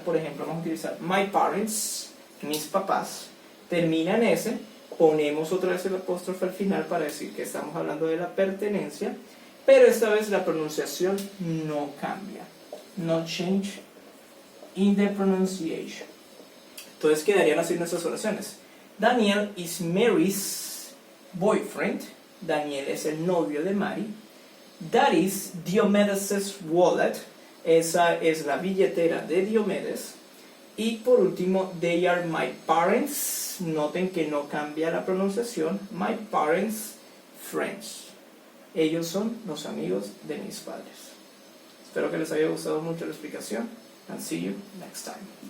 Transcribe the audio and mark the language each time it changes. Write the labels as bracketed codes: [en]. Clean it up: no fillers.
[es] Por ejemplo, vamos a utilizar my parents, mis papás, termina en S, ponemos otra vez el apóstrofe al final para decir que estamos hablando de la pertenencia, pero esta vez la pronunciación no cambia, [en] no change in the pronunciation. [es] Entonces quedarían así nuestras oraciones. [en] Daniel is Mary's boyfriend. [es] Daniel es el novio de Mary. [en] That is Diomedes' wallet. [es] Esa es la billetera de Diomedes. Y por último, [en] they are my parents. [es] Noten que no cambia la pronunciación. [en] My parents' friends. [es] Ellos son los amigos de mis padres. Espero que les haya gustado mucho la explicación. [en] And see you next time.